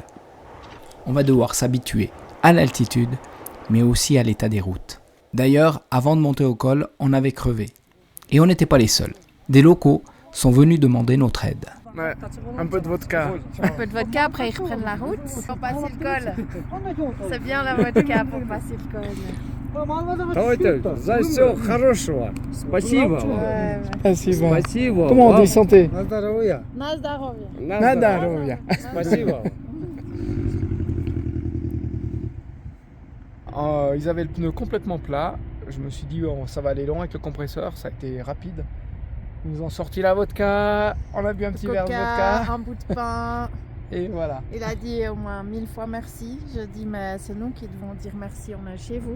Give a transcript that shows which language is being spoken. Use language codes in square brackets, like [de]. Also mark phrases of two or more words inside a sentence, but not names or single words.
[fr] On va devoir s'habituer à l'altitude, mais aussi à l'état des routes. D'ailleurs, avant de monter au col, on avait crevé. Et on n'était pas les seuls. Des locaux sont venus demander notre aide. Ouais, un peu de vodka. Un peu de vodka, après ils reprennent la route pour passer le col. C'est bien la vodka pour passer le col. [ru] Давайте, за все хорошего. Спасибо. [fr] Ouais. [ru] Спасибо. Спасибо. [fr] Comment on [ru] вам. [fr] dit santé? [ru] На здоровье. На здоровье. На Nada, здоровье. Спасибо. [fr] Ils avaient le pneu complètement plat. Je me suis dit, oh, ça va aller loin avec le compresseur. Ça a été rapide. Ils nous ont sorti la vodka. On a bu un petit verre de vodka. Un bout de pain. Et voilà. Il a dit au moins 1000 fois merci. Je dis, mais c'est nous qui devons dire merci, on est chez vous.